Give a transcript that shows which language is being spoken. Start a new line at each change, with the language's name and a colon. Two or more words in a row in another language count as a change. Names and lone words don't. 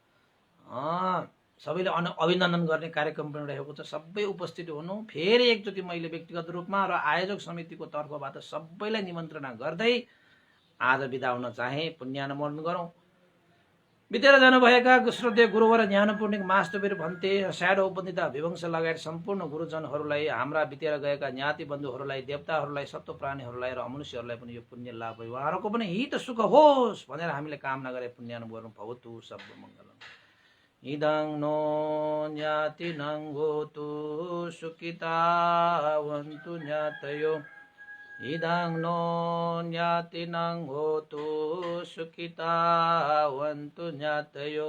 Nepali: सबैले अभिनन्दन गर्ने कार्यक्रम पनि रहेको छ। सबै उपस्थित हुनु। फेरि एकचोटि मैले व्यक्तिगत रूपमा र आयोजक समितिको तर्फबाट सबैलाई निमन्त्रणा गर्दै आज बिदा हुन चाहे। पुण्यानुमोदन गरौँ। बितेर जानुभएका श्रद्धेय गुरुवर ज्ञानपूर्णिक मास्तवीर भन्ते, स्याडो उपनिता विवंश लगायत सम्पूर्ण गुरुजनहरूलाई, हाम्रा बितेर गएका ज्ञाति बन्धुहरूलाई, देवताहरूलाई, सत्व प्राणीहरूलाई र अमनुष्यहरूलाई पनि यो पुण्य लाभ भयो, उहाँहरूको पनि हित सुख होस् भनेर हामीले कामना गरे।
Sanskrit: पुण्यानुमोदन भवतु सर्वमङ्गलम्।
Pali: इदं नो ज्ञातिनं होतु सुखितावन्तु ज्ञातयो। इदं नो ज्ञातिनं होतु सुखितावन्तु ज्ञातयो।